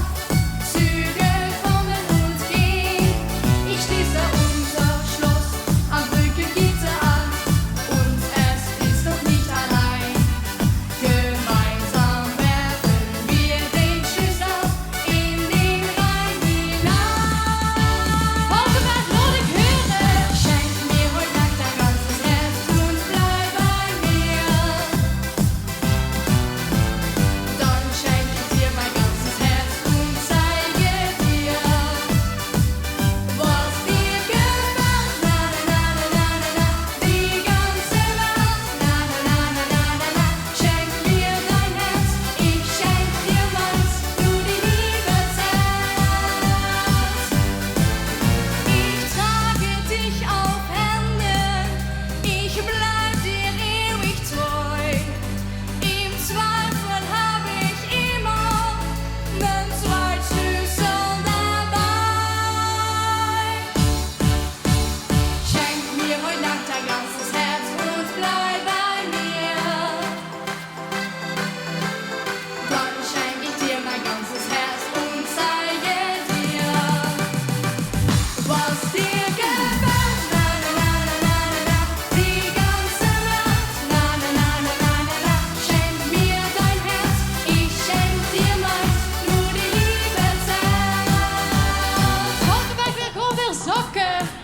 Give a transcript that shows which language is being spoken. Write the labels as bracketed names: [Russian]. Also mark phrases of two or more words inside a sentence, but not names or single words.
[German] Züge kommen und gehen. Ich schließe unser Schloss am Brückengitter an. Und es ist noch nicht allein. Gemeinsam werfen wir den Schlüssel in den Rhein hinein. [Dutch] Volkenberg, laat ik hören. [German] Schenk mir heute Nacht dein ganzes Herz und bleib bei mir. Dann schenk ich dir mein ganzes Herz und zeige dir, was dir gefällt. Na na na na na na, die ganze Nacht. Na na na na na na na, schenk mir dein Herz, ich schenk dir meins, nur die Liebesherz. Ich trage dich auf Händen, ich bleib dir ewig treu. Im Zweifel hab ich immer nen Zweitschlüssel dabei. Schenk mir heute Nacht dein ganzes Herz und bleib bei mir. Dann schenk ich dir mein ganzes Herz und zeige dir, was dir gefällt. Na na na na na na, die ganze Nacht. Na na na na na na, schenk mir dein Herz, ich schenk dir meins, nur die Liebesherz. [Dutch] Volkenberg weer gewoon weer sokken.